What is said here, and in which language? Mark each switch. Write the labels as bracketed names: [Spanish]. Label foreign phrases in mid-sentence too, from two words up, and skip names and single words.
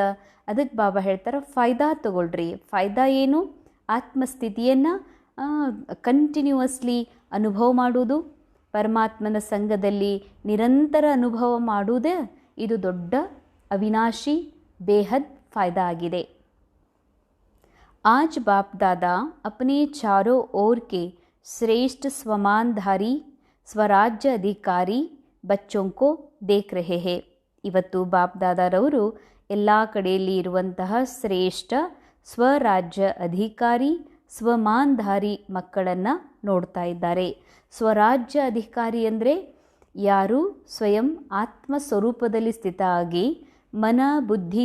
[Kannada] ಅದಕ್ಕೆ ಬಾಬಾ ಹೇಳ್ತಾರೆ ಫಾಯ್ದಾ ತಗೊಳ್ರಿ. ಫಾಯ್ದಾ ಏನು? ಆತ್ಮಸ್ಥಿತಿಯನ್ನು ಕಂಟಿನ್ಯೂವಸ್ಲಿ ಅನುಭವ ಮಾಡುವುದು, ಪರಮಾತ್ಮನ ಸಂಘದಲ್ಲಿ ನಿರಂತರ ಅನುಭವ ಮಾಡುವುದೇ ಇದು ದೊಡ್ಡ ಅವಿನಾಶಿ [Hindi] बेहद फ़ायदा [Kannada] ಆಗಿದೆ. [Hindi] आज बाप दादा अपने चारों ओर के श्रेष्ठ स्वमानधारी स्वराज्य अधिकारी बच्चों को देख रहे हैं. [Kannada] ಇವತ್ತು ಬಾಪ್ ದಾದಾರವರು ಎಲ್ಲ ಕಡೆಯಲ್ಲಿ ಇರುವಂತಹ ಶ್ರೇಷ್ಠ ಸ್ವರಾಜ್ಯ ಅಧಿಕಾರಿ ಸ್ವಮಾನ್ಧಾರಿ ಮಕ್ಕಳನ್ನು ನೋಡ್ತಾ ಇದ್ದಾರೆ. ಸ್ವರಾಜ್ಯ ಅಧಿಕಾರಿ ಅಂದರೆ ಯಾರು ಸ್ವಯಂ ಆತ್ಮ ಸ್ವರೂಪದಲ್ಲಿ ಸ್ಥಿತ ಆಗಿ ಮನ, ಬುದ್ಧಿ,